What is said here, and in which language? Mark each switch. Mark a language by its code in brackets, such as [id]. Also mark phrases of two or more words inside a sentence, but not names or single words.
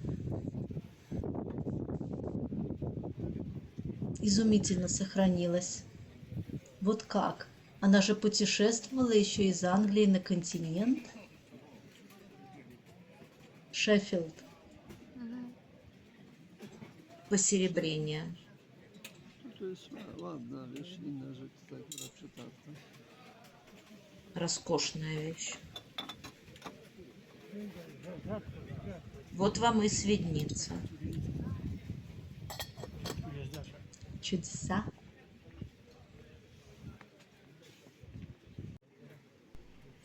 [ru] Изумительно сохранилась. Вот как? Она же путешествовала еще из Англии на континент. Шеффилд. Посеребрение. [pl] To jest ładna, wiesz, inna rzecz tutaj, która przetarta. [ru] Роскошная вещь. Вот вам и сведница. Чудеса.